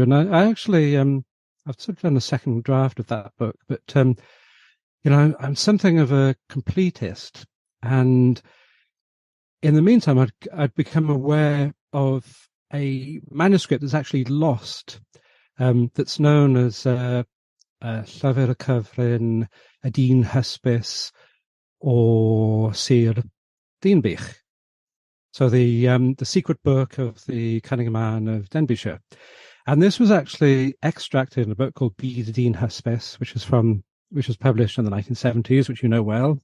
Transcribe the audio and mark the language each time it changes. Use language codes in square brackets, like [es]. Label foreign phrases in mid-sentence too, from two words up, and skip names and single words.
[en] And I actually I've sort of done a second draft of that book, but I'm something of a completist, and in the meantime, I'd become aware of a manuscript that's actually lost, that's known as Llyfr Cyfrin, [cy] a dyn hysbys, [en] or Sir Denbighshire. So the secret book of the Cunning man of Denbighshire. And this was actually extracted in a book called Byd y Dyn Hysbys, which was published in the 1970s, which you know well.